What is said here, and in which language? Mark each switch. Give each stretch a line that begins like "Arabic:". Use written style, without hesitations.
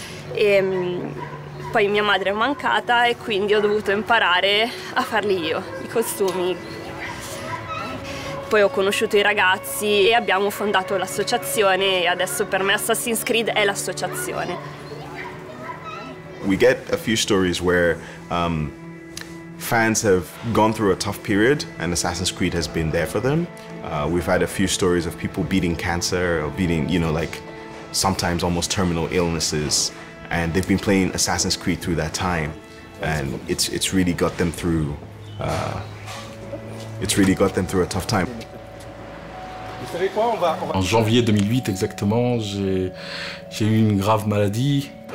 Italian: Poi mia madre è mancata e quindi ho dovuto imparare a farli io, i costumi. Poi ho conosciuto i ragazzi e abbiamo fondato l'associazione, e adesso per me Assassin's Creed è l'associazione.
English: We get a few stories where fans have gone through a tough period and Assassin's Creed has been there for them. We've had a few stories of people beating cancer or beating, like sometimes almost terminal illnesses, and they've been playing Assassin's Creed through that time, and it's really got them through a tough time.
French: En janvier 2008 exactement, j'ai eu une grave maladie.